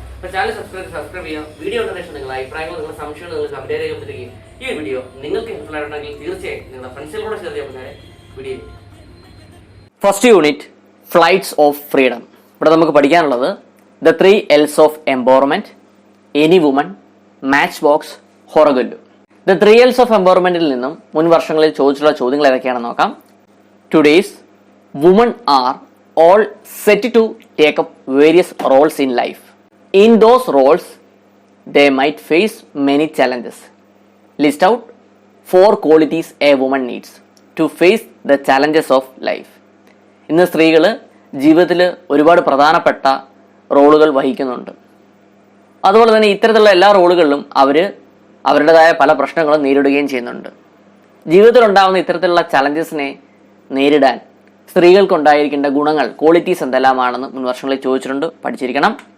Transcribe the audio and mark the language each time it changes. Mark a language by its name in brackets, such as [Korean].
[Malayalam] അപ്പോൾ channel subscribe ചെയ്യുക. Video കണ്ടതിന് ശേഷം നിങ്ങളുടെ അഭിപ്രായങ്ങൾ, നിങ്ങളുടെ സംശയങ്ങൾ നിങ്ങൾ കമന്റ് രേഖപ്പെടുത്തുകയും ഈ വീഡിയോ നിങ്ങൾക്ക് ഹെൽപ്ഫുൾ ആയിട്ടുണ്ടെങ്കിൽ തീർച്ചയായും നിങ്ങളുടെ ഫ്രണ്ട്സിലൂടെ ഷെയർ ചെയ്യാൻ video. First unit flights of freedom. ഇവിടെ നമുക്ക് പഠിക്കാനുള്ളത് the 3 L's of empowerment, any woman, match box, ഹൊറഗല്ലു. The 3 L's of എംപവർമെന്റിൽ നിന്നും മുൻ വർഷങ്ങളിൽ ചോദിച്ചിട്ടുള്ള ചോദ്യങ്ങൾ ഏതൊക്കെയാണെന്ന് നോക്കാം. [English] Today's women are all set to take up various roles in life. In those roles, they might face many challenges. List out 4 qualities a woman needs to face the challenges of life. [Malayalam] ഇന്ന് സ്ത്രീകൾ ജീവിതത്തിൽ ഒരുപാട് പ്രധാനപ്പെട്ട റോളുകൾ വഹിക്കുന്നുണ്ട്. അതുപോലെ തന്നെ ഇത്തരത്തിലുള്ള എല്ലാ റോളുകളിലും അവരുടേതായ പല പ്രശ്നങ്ങളും നേരിടുകയും ചെയ്യുന്നുണ്ട്. ജീവിതത്തിൽ ഉണ്ടാകുന്ന ഇത്തരത്തിലുള്ള ചലഞ്ചസിനെ നേരിടാൻ സ്ത്രീകൾക്കുണ്ടായിരിക്കേണ്ട ഗുണങ്ങൾ, ക്വാളിറ്റീസ് എന്തെല്ലാമാണെന്ന് മുൻ വർഷങ്ങളിൽ ചോദിച്ചിട്ടുണ്ട്, പഠിച്ചിരിക്കണം.